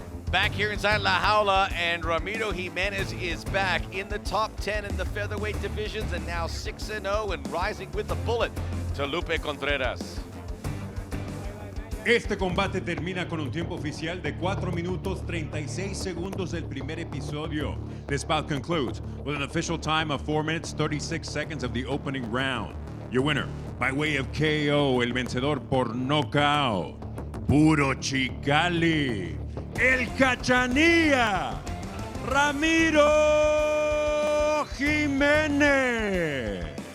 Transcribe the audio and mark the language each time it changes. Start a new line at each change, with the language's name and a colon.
English: back here inside La Jaula, and Ramiro Jimenez is back in the top 10 in the featherweight divisions, and now 6-0 and rising with the bullet to Lupe Contreras.
Spanish: Este combate termina con un tiempo oficial de 4 minutos 36 segundos del primer episodio.
English: This bout concludes with an official time of 4 minutes 36 seconds of the opening round. Your winner, by way of KO,
Spanish: el vencedor por knockout,
English: Puro Chicali, el Cachanilla, Ramiro Jimenez.